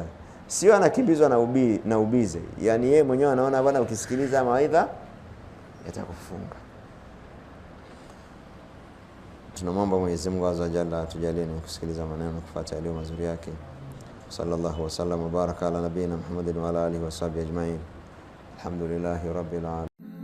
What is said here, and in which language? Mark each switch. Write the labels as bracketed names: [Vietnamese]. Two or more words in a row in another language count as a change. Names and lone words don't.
[Swahili] Sio anakimbizwa na ubize. Yani yeye mwenyewe anaona bwana, ukisikiliza mawaidha yatakufunga. Tunamwomba Mwenyezi Mungu [Arabic] عز وجل [Swahili] atujalie ni kusikiliza maneno na kufuata yale mazuri yake. [Arabic] صلى الله وسلم وبارك على نبينا محمد وعلى آله وصحبه أجمعين. الحمد لله رب العالمين.